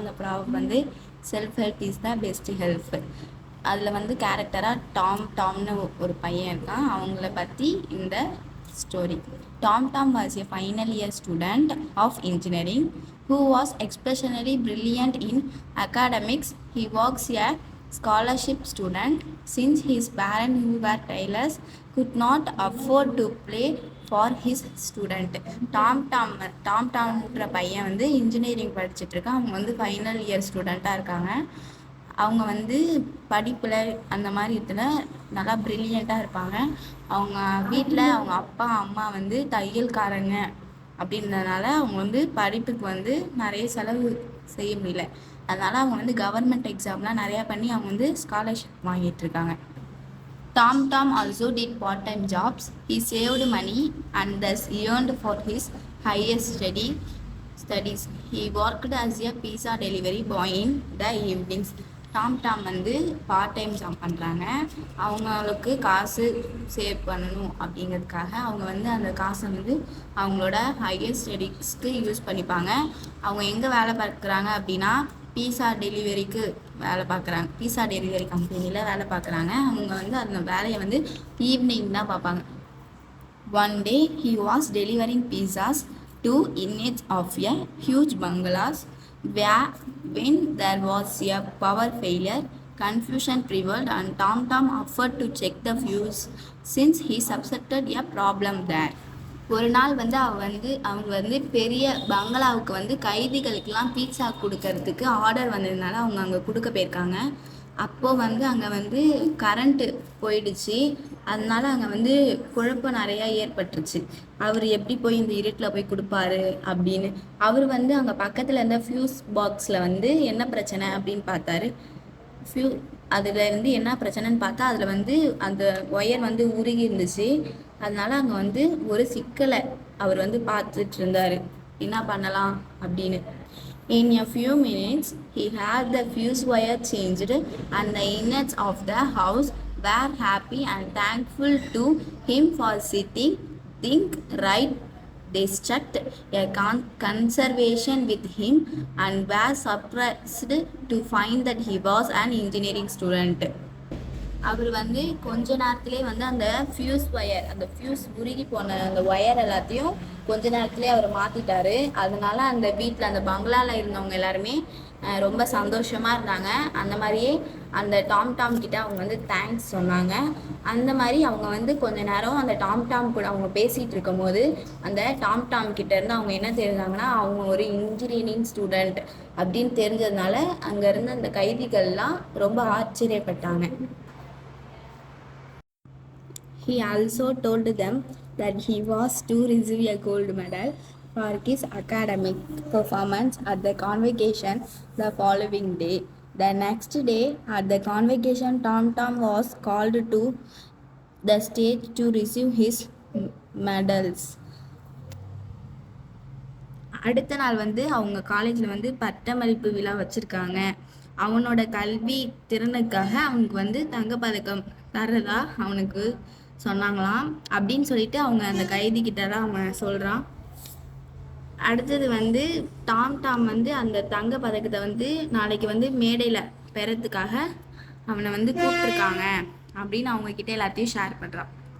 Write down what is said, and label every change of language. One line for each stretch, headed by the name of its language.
Tamil: அந்த ப்ராவர்ப் வந்து
English: Self help is the best help.
Tamil: அதில் வந்து கேரக்டராக டாம்னு ஒரு பையன் இருக்கான். அவங்கள பற்றி இந்த story.
English: Tom was a final year student of engineering who was exceptionally brilliant in academics. He was a scholarship student since his parents, who were tailors, could not afford to pay for his student.
Tamil: டாம்ன்ற பையன் வந்து engineering படிச்சுட்டு இருக்கான். அவங்க வந்து final year ஸ்டூடெண்ட்டாக இருக்காங்க. அவங்க வந்து படிப்பில் அந்த மாதிரி இதில் நல்லா ப்ரில்லியண்ட்டாக இருப்பாங்க. அவங்க வீட்டில் அவங்க அப்பா அம்மா வந்து தையல்காரங்க அப்படின்றதுனால அவங்க வந்து படிப்புக்கு வந்து நிறைய செலவு செய்ய முடியல. அதனால் அவங்க வந்து கவர்மெண்ட் எக்ஸாம்லாம் நிறையா பண்ணி அவங்க வந்து ஸ்காலர்ஷிப் வாங்கிட்டு இருக்காங்க.
English: Tom also did part-time jobs. He saved money and thus earned for his higher studies. He worked as a pizza delivery boy in the evenings.
Tamil: Tom வந்து பார்ட் டைம் ஜாப் பண்ணுறாங்க. அவங்களுக்கு காசு சேவ் பண்ணணும் அப்படிங்கிறதுக்காக அவங்க வந்து அந்த காசை வந்து அவங்களோட ஹையர் ஸ்டடீஸ்க்கு யூஸ் பண்ணிப்பாங்க. அவங்க எங்கே வேலை பார்க்குறாங்க அப்படின்னா பீஸா டெலிவரிக்கு வேலை பார்க்குறாங்க. பீஸா டெலிவரி கம்பெனியில் வேலை பார்க்குறாங்க. அவங்க வந்து அந்த வேலையை வந்து ஈவினிங் தான் பார்ப்பாங்க.
English: One day he was delivering pizzas to inmates of a huge bungalows when there was a power failure. Confusion prevailed and Tom offered to check the fuse since he suspected a problem there.
Tamil: ஒரு நாள் வந்து அவங்க வந்து பெரிய பங்களாவுக்கு வந்து கைதிகளுக்கெல்லாம் pizza கொடுக்கறதுக்கு order வந்ததுனால அவங்க அங்கே கொடுக்க போயிருக்காங்க. அப்போது வந்து அங்கே வந்து கரண்ட்டு போயிடுச்சு. அதனால அங்கே வந்து குழப்பம் நிறையா ஏற்பட்டுருச்சு. அவர் எப்படி போய் இந்த இருட்டில் போய் கொடுப்பாரு அப்படின்னு. அவர் வந்து அங்கே பக்கத்தில் இருந்த ஃபியூஸ் பாக்ஸில் வந்து என்ன பிரச்சனை அப்படின்னு பார்த்தாரு. அதில் இருந்து என்ன பிரச்சனைன்னு பார்த்தா அதில் வந்து அந்த ஒயர் வந்து உருகி இருந்துச்சு. அதனால அங்கே வந்து ஒரு சிக்கலை அவர் வந்து பார்த்துட்டு இருந்தார், என்ன பண்ணலாம் அப்படின்னு.
English: In a few minutes, he had the fuse wire changed and the inmates of the house were happy and thankful to him for setting things right. They struck a conversation with him and were surprised to find that he was an engineering student.
Tamil: அவர் வந்து கொஞ்ச நேரத்திலே வந்து அந்த fuse உருகி போன அந்த wire எல்லாத்தையும் கொஞ்ச நேரத்திலே அவர் மாற்றிட்டாரு. அதனால அந்த வீட்டில் அந்த பங்களாவில் இருந்தவங்க எல்லாருமே ரொம்ப சந்தோஷமாக இருந்தாங்க. அந்த மாதிரியே அந்த டாம் கிட்ட அவங்க வந்து தேங்க்ஸ் சொன்னாங்க. அந்த மாதிரி அவங்க வந்து கொஞ்ச நேரம் அந்த டாம் கூட அவங்க பேசிகிட்டு இருக்கும் போது அந்த டாம் கிட்ட இருந்து அவங்க என்ன தெரிஞ்சாங்கன்னா அவங்க ஒரு இன்ஜினியரிங் ஸ்டூடெண்ட் அப்படின்னு தெரிஞ்சதுனால அங்கே இருந்த அந்த கைதிகள்லாம் ரொம்ப ஆச்சரியப்பட்டாங்க.
English: He also told them that he was to receive a gold medal for his academic performance at the convocation the following day. The next day at the convocation, Tom was called to the stage to receive his medals.
Tamil: அடுத்த நாள் வந்து அவங்க காலேஜில் வந்து பட்டமளிப்பு விழா வச்சுருக்காங்க. அவனோட கல்வி திறனுக்காக அவனுக்கு வந்து தங்கப்பதக்கம் தர்றதா அவனுக்கு சொன்னாங்களாம். அப்படின்னு சொல்லிட்டு அவங்க அந்த கைதிக்கிட்ட தான் அவன் சொல்கிறான். அடுத்தது வந்து டாம் வந்து அந்த தங்க பதக்கத்தை வந்து நாளைக்கு வந்து மேடையில் பெறத்துக்காக அவனை வந்து கூப்பிட்டுருக்காங்க அப்படின்னு அவங்கக்கிட்ட எல்லாத்தையும் ஷேர் பண்ணுறான்.